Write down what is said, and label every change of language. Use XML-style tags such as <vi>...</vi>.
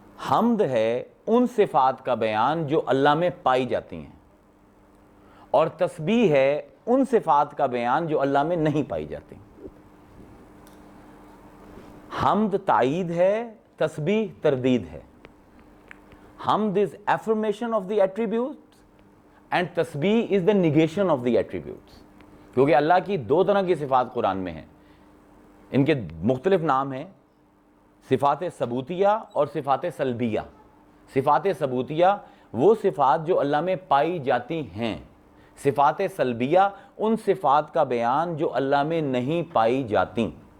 <ur>حمد ہے ان صفات کا بیان جو اللہ میں پائی جاتی ہیں اور تسبیح ہے ان صفات کا بیان جو اللہ میں نہیں پائی جاتی. حمد تائید ہے، تسبیح تردید ہے.</ur> <en>حمد is affirmation of the attributes and تسبیح is the negation of the attributes.</en> <ur>کیونکہ اللہ کی 2 طرح کی صفات قرآن میں ہیں، ان کے مختلف نام ہیں، صفات ثبوتیہ اور صفات سلبیہ. صفات ثبوتیہ وہ صفات جو اللہ میں پائی جاتی ہیں، صفات سلبیہ ان صفات کا بیان جو اللہ میں نہیں پائی جاتی.</ur>